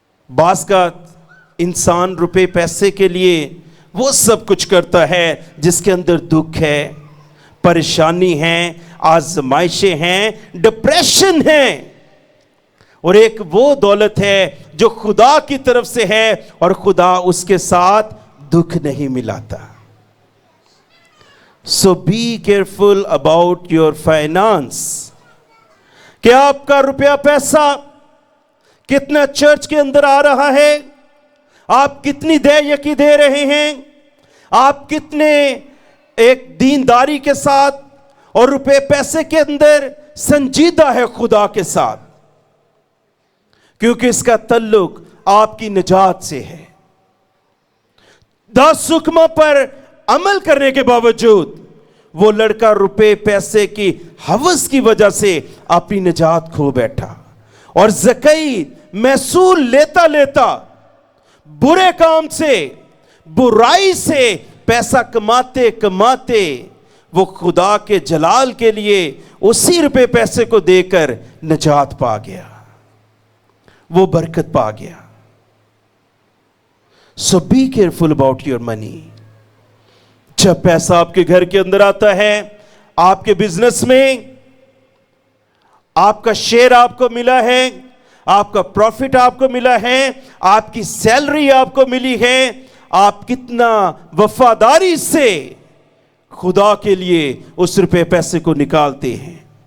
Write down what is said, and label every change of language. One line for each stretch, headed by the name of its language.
Urdu: بعض کا انسان روپے پیسے کے لیے وہ سب کچھ کرتا ہے جس کے اندر دکھ ہے، پریشانی ہے، آزمائشیں ہیں، ڈپریشن ہے. اور ایک وہ دولت ہے جو خدا کی طرف سے ہے اور خدا اس کے ساتھ دکھ نہیں ملاتا.
English: So be careful about your finance.
Urdu: کہ آپ کا روپیہ پیسہ کتنا چرچ کے اندر آ رہا ہے، آپ کتنی دے یکی دے رہے ہیں، آپ کتنے ایک دینداری کے ساتھ اور روپے پیسے کے اندر سنجیدہ ہے خدا کے ساتھ، کیونکہ اس کا تعلق آپ کی نجات سے ہے. 10 حکموں پر عمل کرنے کے باوجود وہ لڑکا روپے پیسے کی ہوس کی وجہ سے اپنی نجات کھو بیٹھا، اور زکئی محصول لیتا لیتا برے کام سے، برائی سے پیسہ کماتے کماتے وہ خدا کے جلال کے لیے اسی روپے پیسے کو دے کر نجات پا گیا، وہ برکت پا گیا.
English: So be careful about your money.
Urdu: جب پیسہ آپ کے گھر کے اندر آتا ہے، آپ کے بزنس میں آپ کا شیئر آپ کو ملا ہے، آپ کا پروفٹ آپ کو ملا ہے، آپ کی سیلری آپ کو ملی ہے، آپ کتنا وفاداری سے خدا کے لیے اس روپے پیسے کو نکالتے ہیں.